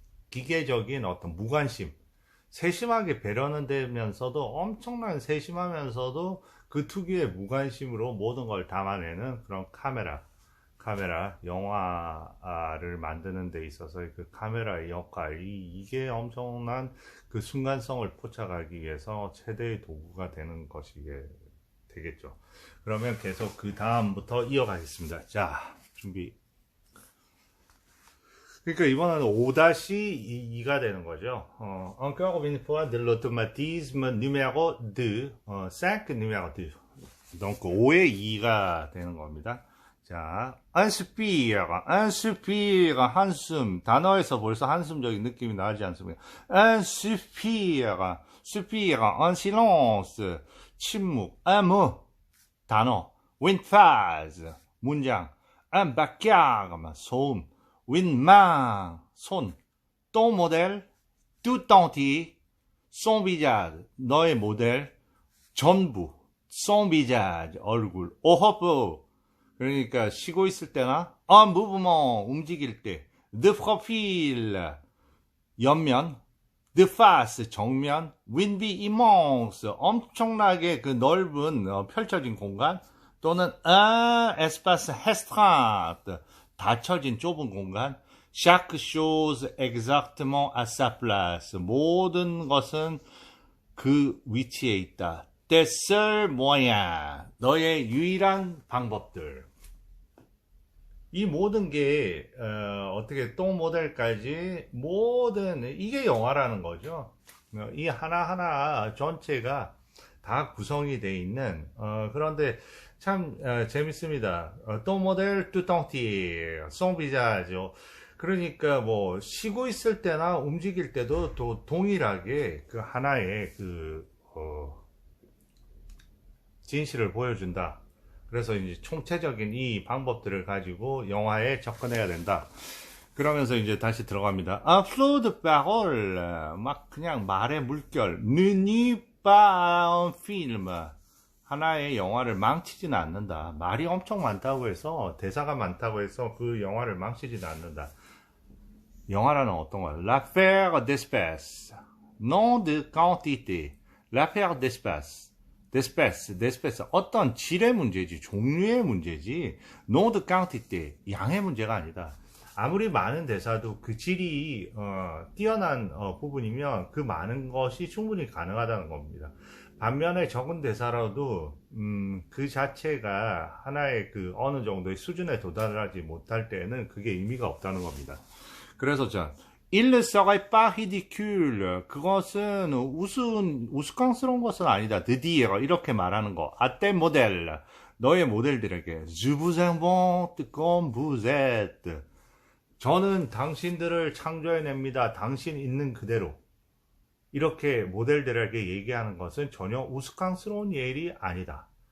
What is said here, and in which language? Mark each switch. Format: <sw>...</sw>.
<ko>기계적인 어떤 무관심, 세심하게 배려는 되면서도 엄청난 세심하면서도 그 특유의 무관심으로 모든 걸 담아내는 그런 카메라, 영화를 만드는 데 있어서의 그 카메라의 역할이, 이게 엄청난 그 순간성을 포착하기 위해서 최대의 도구가 되는 것이 되겠죠. 그러면 계속 그 다음부터 이어가겠습니다. 자, 준비. 그러니까 이번에는 5-2가 되는 거죠.</ko> <fr>Encore une fois de l'automatisme numéro 2, 5 numéro 2.</fr> <ko>donc 5의 2가 되는 겁니다. 자,</ko> <fr>inspire,</fr> <ko>한숨. 단어에서 벌써 한숨적인 느낌이 나지 않습니까?</ko> <fr>inspire, en silence,</fr> <ko>침묵.</ko> <fr>un mot,</fr> <ko>단어.</ko> <fr>une phrase,</fr> <ko>문장.</ko> <fr>un vacarme,</fr> <ko>소음.</ko> <fr>une main,</fr> <ko>손.</ko> <fr>ton modèle, tout entier, son visage,</fr> <ko>너의 모델, 전부.</ko> <fr>son visage,</fr> <ko>얼굴.</ko> <fr>au repos,</fr> <ko>그러니까 쉬고 있을 때나</ko> <fr>en mouvement,</fr> <ko>움직일 때.</ko> <fr>de profil,</fr> <ko>옆면.</ko> <fr>de face,</fr> <ko>정면.</ko> <fr>une vue immense,</fr> <ko>엄청나게 그 넓은 펼쳐진 공간. 또는</ko> <fr>un espace restreint,</fr> <ko>닫혀진 좁은 공간.</ko> <fr>chaque chose exactement à sa place,</fr> <ko>모든 것은 그 위치에 있다.</ko> <fr>tes seuls moyens,</fr> <ko>너의 유일한 방법들. 이 모든 게 어떻게 똥 모델까지 모든, 이게 영화라는 거죠. 이 하나하나 전체가 다 구성이 되어 있는 그런데 참 재밌습니다. 똥 모델 뚜껑티 송비자죠. 그러니까 쉬고 있을 때나 움직일 때도 또 동일하게 그 하나의 그 진실을 보여준다. 그래서 이제 총체적인 이 방법들을 가지고 영화에 접근해야 된다. 그러면서 이제 다시 들어갑니다.</ko> <fr>Un flot de parole,</fr> <ko>막 그냥 말의 물결.</ko> <fr>Ne nie pas un film,</fr> <ko>하나의 영화를 망치지는 않는다. 말이 엄청 많다고 해서, 대사가 많다고 해서 그 영화를 망치지는 않는다. 영화라는 어떤 거야?</ko> <fr>L'affaire d'espèce, non de quantité. L'affaire d'espèce.</fr> <ko>데스페스, 어떤 질의 문제지, 종류의 문제지,</ko> <fr>non de quantité,</fr> <ko>양의 문제가 아니다. 아무리 많은 대사도 그 질이 뛰어난 부분이면 그 많은 것이 충분히 가능하다는 겁니다. 반면에 적은 대사라도 그 자체가 하나의 그 어느 정도의 수준에 도달하지 못할 때는 그게 의미가 없다는 겁니다. 그래서</ko> <fr>Il ne serait pas ridicule.</fr> <ko>그것은 우스꽝스러운 것은 아니다.</ko> <fr>de dire</fr> <ko>이렇게 말하는 거.</ko> <fr>À tes modèles.</fr> <ko>너의 모델들에게</ko> <fr>Je vous invente comme vous êtes.</fr> <ko>저는 당신들을 창조해냅니다. 당신 있는 그대로. 이렇게 모델들에게 얘기하는 것은 전혀 우스꽝스러운 일이 아니다.</ko>